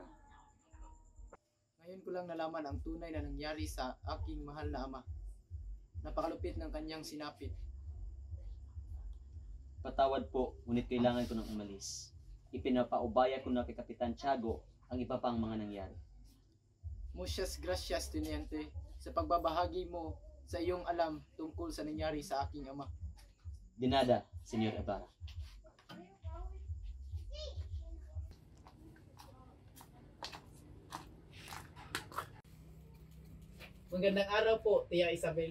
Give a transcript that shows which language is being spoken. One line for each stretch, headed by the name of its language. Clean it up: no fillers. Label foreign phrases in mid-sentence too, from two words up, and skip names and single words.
Filipino: Ngayon ko lang nalaman ang tunay na nangyari sa aking mahal na ama. Napakalupit ng kanyang sinapit. Patawad po, ngunit kailangan ko nang umalis. Ipinapaubaya ko na kay Kapitan Tiago ang iba pang mga nangyari.
Spanish: Muchas gracias, Teniente,
Filipino: sa pagbabahagi mo sa iyong alam tungkol sa nangyari sa aking ama. Dinada, Senyor Ibarra. Magandang araw po, Tia Isabel.